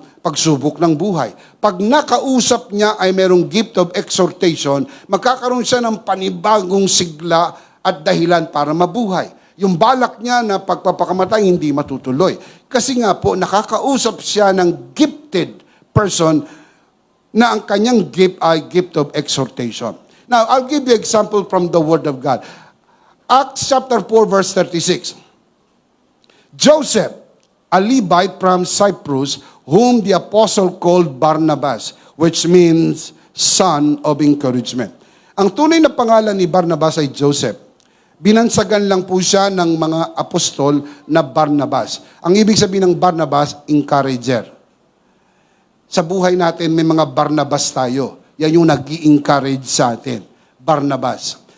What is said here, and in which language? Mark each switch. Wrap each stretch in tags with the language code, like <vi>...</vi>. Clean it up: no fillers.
<tl>pagsubok ng buhay. Pag nakausap niya ay merong gift of exhortation, magkakaroon siya ng panibagong sigla at dahilan para mabuhay. Yung balak niya na pagpapakamatay hindi matutuloy. Kasi nga po, nakakausap siya ng gifted person na ang kanyang gift ay gift of exhortation.</tl> <en>Now, I'll give you example from the Word of God. Acts chapter 4, verse 36. Joseph, a Levite from Cyprus, whom the apostle called Barnabas, which means son of encouragement.</en> <tl>Ang tunay na pangalan ni Barnabas ay Joseph. Binansagan lang po siya ng mga apostol na Barnabas. Ang ibig sabihin ng Barnabas, encourager. Sa buhay natin, may mga Barnabas tayo. Yan yung nag-i-encourage sa atin. Barnabas.</tl>